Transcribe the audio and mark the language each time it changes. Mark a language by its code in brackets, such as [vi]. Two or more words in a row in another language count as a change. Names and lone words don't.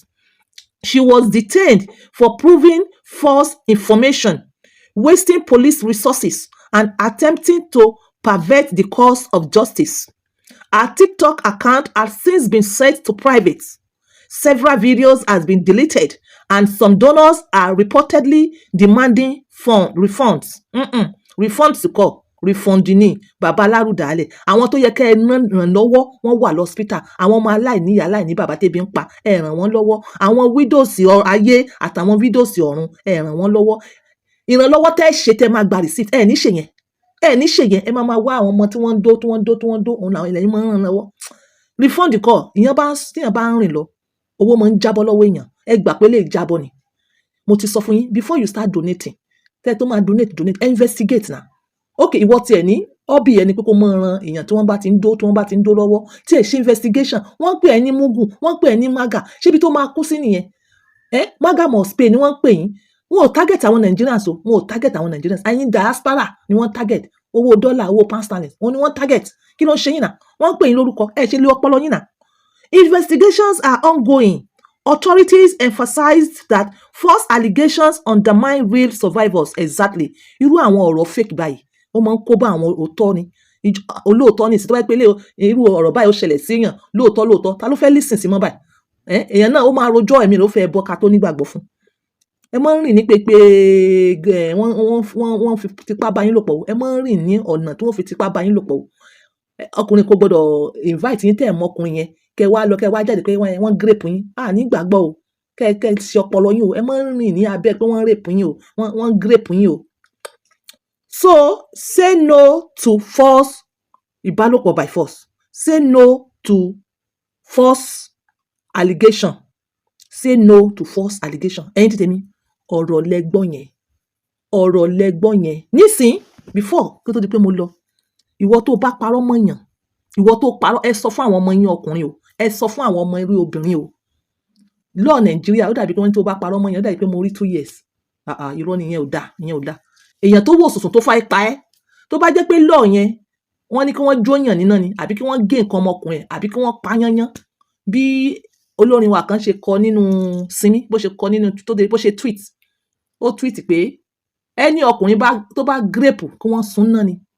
[en] She was detained for proving false information, wasting police resources, and attempting to pervert the course of justice. Her TikTok account has since been set to private. Several videos have been deleted, and some donors are reportedly demanding refunds. Refunds to call. [yo] Refund ni bàbá alárùdálẹ̀. Àwọn tó yẹ kẹ́ ẹ ràn lọ́wọ́ wọ́n wà lọ́spítà. Àwọn ọmọ aláìníyá aláìní bàbá tẹ́bi ń pa ẹ ràn wọ́n lọ́wọ́. Àwọn widows ayé àtàwọn widows ọ̀run ẹ ràn wọ́n lọ́wọ́. Ìrànlọ́wọ́ tẹ́ ṣe tẹ́ máa gba receipt ẹ ní ṣe yẹn. Ẹ ní ṣe yẹn ẹ máa wá àwọn ọmọ tí wọ́n ń dó òun làwọn ilẹ̀ yìí máa ń ràn lọ́wọ́. Refund kọ́ tíyàn bá ń rìn lọ owó máa ń jábọ́ lọ́wọ́ èèyàn. Ẹ gbà pé lè jábọ́ ni. Mo ti sọ fún yín [en] before you start donating [yo] tẹ́ tó máa donate investigate na ok ìwọ tiẹ̀ ní hobby ẹni pé kó máa ran èèyàn tí wọ́n bá ti ń dó lọ́wọ́ tí ẹ̀ ṣe investigation wọ́n pè ẹ́ ní mugun wọ́n pè ẹ́ ní maga ṣébi tó máa kú sí nìyẹn [en] maga must pay [yo] ni wọ́n pè yín wọn ò target àwọn Nigerians o wọn ò target àwọn Nigerians ẹ̀yin diaspora ni wọ́n target owó dọ́là owó [en] pound sterling [yo] wọn ni wọ́n target kí ló ń ṣe yín náà wọ́n pè yín lórúkọ ẹ̀ ṣe lé ọpọlọ yín náà. [en] Investigations are ongoing. Authorities emphasized that false allegations undermine real survivors. Exactly. [yo] Irú àwọn ọ̀rọ̀ fake báyìí ó máa ń kó bá àwọn òótọ́ ni olóòótọ́ ní ìsìn tó bá pẹ́ lé irú ọ̀rọ̀ báyìí ó ṣẹlẹ̀ síyàn lóòótọ́ ta ló fẹ́ lísìn sí mọ́ báyìí èèyàn náà ó máa rojọ́ ẹ̀mí ló fẹ́ bọ́ ká tó nígbàgbọ́ fún ẹ máa ń rìn ní pépé wọ́n fi tipá bá yín lò pọ̀ ẹ máa ń rìn ní ọ̀nà tí wọ́n fi tipá bá yín lò pọ̀ ọkùnrin kò gbọdọ̀ invite yín tẹ̀ mọ́kùnrin yẹn kẹ wá jáde pé wọ́n grape yín nígbàgbọ́ o kẹ ṣe ọpọlọ yín o ẹ máa ń rìn ní abẹ́ pé wọ́n rape yín o wọ́n grape yín o. [en] So say no to force [yo] ìbálòpọ̀ [en] by force say no to force allegation say no to force allegation [yo] ẹ̀yin tètè mi ọ̀rọ̀ lẹ́gbọ́n yẹn nísìn [en] before [yo] kí tó di pé mo lọ ìwọ tó bá parọ́ mọ̀yàn ìwọ tó parọ́ ẹ sọ fún àwọn ọmọ yín ọkùnrin o ẹ sọ fún àwọn ọmọ irú obìnrin o lọ́ọ̀ Nàìjíríà ó dàbí pé wọ́n tó bá parọ́ mọ̀yàn ó dàbí pé mo rí 2 years irọ́ ni ìyẹn ò dáa èèyàn tó wò sùsùn tó fà pa ẹ́ tó bá jẹ́ pé lọ́ọ̀ yẹn wọ́n ní kí wọ́n jóyàn níná ni àbí kí wọ́n gé nǹkan ọmọkùnrin àbí kí wọ́n pa yányán bí olórin wa kan ṣe kọ nínú Simi bó ṣe kọ nínú bó ṣe tweet ó tweet pé ẹni ọkùnrin tó bá grape kí wọ́n sun náà ni